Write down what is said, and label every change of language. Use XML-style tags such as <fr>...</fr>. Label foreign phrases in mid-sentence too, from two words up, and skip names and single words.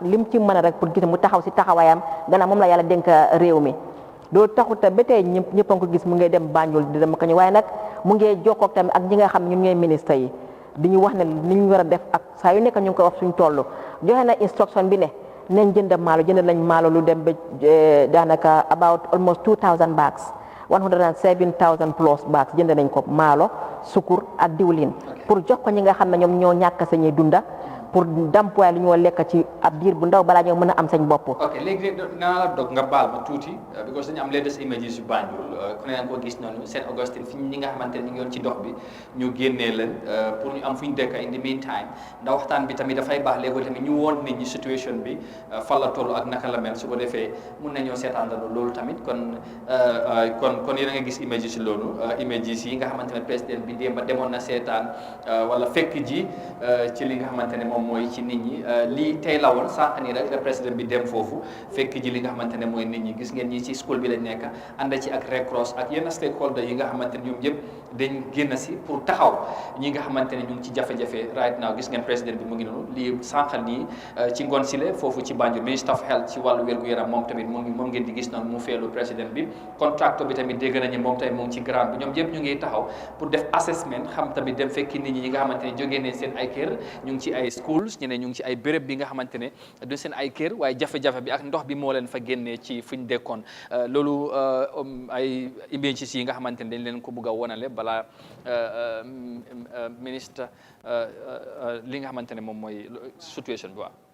<wo>lim ci mën a rek pour gis mu taxaw si taxawaayam gannaaw moom la yàlla dénk réew mi loolu taxut ba tey ñëpp a ko gis mu ngi dem Banjul di dem ko ñu waaye nag mu ngi jokkoog tamit ak ñi nga xam ñun ñooy ministre yi di ñu wax ne ni ñu war a def ak saa yu nekk ñu ngi koy wax suñ toll joxe na instruction bi ne nañ jënd maalo jënd lañ maalo lu dem ba daanaka</wo> <en>about almost 2000 bags</en> <wo>107,000</wo> <en>plus bags</en> <wo>jënd nañ ko maalo sukur ak diwlin pour jox ko ñi nga xam ne ñoom ñoo ñàkk sañuy dunda pour dampuwaay lu ñoo lekk ci ab diir bu ndaw balaa ñoo mën a am sañ bopp. ok léegi naa la dog nga baal ma tuuti because dañu am</wo> <en>latest images</en> <wo>yu Banjul ku ne yaa ngi ko gis noonu Saint Augustine fi ñi nga xamante ne ñu ngi yoon ci dox bi ñu génnee leen pour ñu am fu ñu dëkk</wo> <en>in the meantime</en> <wo>ndax waxtaan bi tamit dafay baax léegi tamit ñu woon nit ñi situation bi fan la toll ak naka la mel su ko defee mun nañoo seetaan loolu tamit kon yéen a nga gis images yi loolu images yi nga xamante ne président bi démb demoon na seetaan wala fekk ji ci li nga xamante ne moom mooy ci nit ñi lii tey la woon sànq nii rek le président bi dem foofu fekk ji li nga xamante ne mooy nit ñi gis ngeen ñi ci school bi lañ nekk ànd ci ak Red Cross ak yenn stakeholder yi nga xamante ne ñoom ñëpp dañ génn si pour taxaw ñi nga xamante ne ñu ngi ci jafe-jafe</wo> <en>right now</en> <wo>gis ngeen président bi mu ngi noonu lii sànq nii ci ngoon sile foofu ci Banjul</wo> <en>Minister of Health</en> <wo>ci wàllu wér-gu-yaram moom tamit moom ngeen di gis noonu mu feelu président bi contracteur bi tamit dégg nañu moom tamit mu ngi ci grant bi ñoom ñëpp ñu ngi taxaw pour def assessment xam tamit dem fekki nit ñi nga xamante ne jógee ne seen ay kër ñu ngi ci ay schools ñeneen ñu ngi ci ay béréb bi nga xamante ne du seen ay kër waaye jafe-jafe bi ak ndox bi moo leen fa génnee ci fuñ dekkoon loolu ay images yi nga xamante ne dañ leen ko bëgg a wonale balaa ministre li nga xamante ne moom mooy situation bi waaw.</wo>